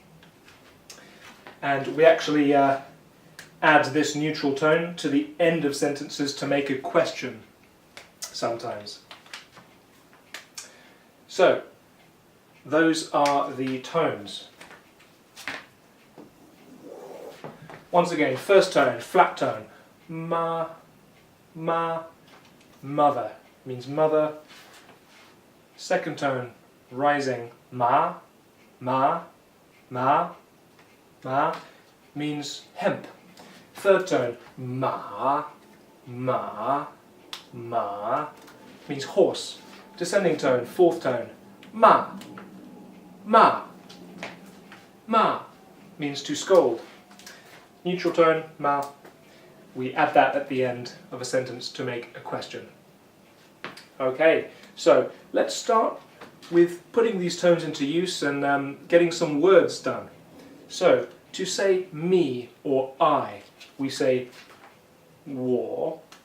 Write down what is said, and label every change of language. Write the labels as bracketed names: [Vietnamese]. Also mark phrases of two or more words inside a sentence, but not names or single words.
[English] And we actually add this neutral tone to the end of sentences to make a question sometimes. So, those are the tones. Once again, first tone, flat tone, [Chinese] ma, ma, [English] mother, means mother. Second tone, rising, [Chinese] ma, ma, ma, ma, [English] means hemp. Third tone, [Chinese] ma, ma, ma, [English] means horse. Descending tone, fourth tone, [Chinese] ma, ma, ma, [English] means to scold. Neutral tone, ma, we add that at the end of a sentence to make a question. Okay, so let's start with putting these tones into use and getting some words done. So, to say me or I, we say 我.